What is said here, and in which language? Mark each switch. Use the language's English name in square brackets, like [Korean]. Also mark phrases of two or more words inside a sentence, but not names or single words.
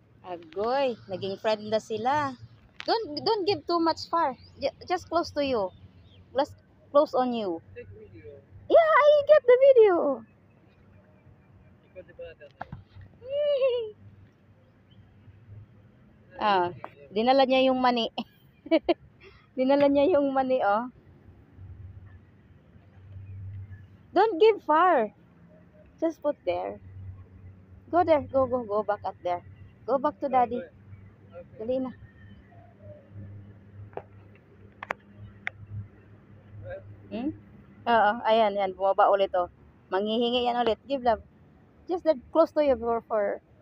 [Filipino] Agoy, naging friend na sila. [English] Don't give too much far. Just close to you. Just close on you. Yeah, I get the video. [Filipino] Ah, dinala niya yung mani. Dinala niya yung mani, oh. [English] Don't give far. Just put there. Go there. Go back at there. Go back to daddy. [Filipino] Dali na. Oo, ayan. Bumaba ulit, oh. Manghihingi yan ulit. [English] Give love. Just that close to you for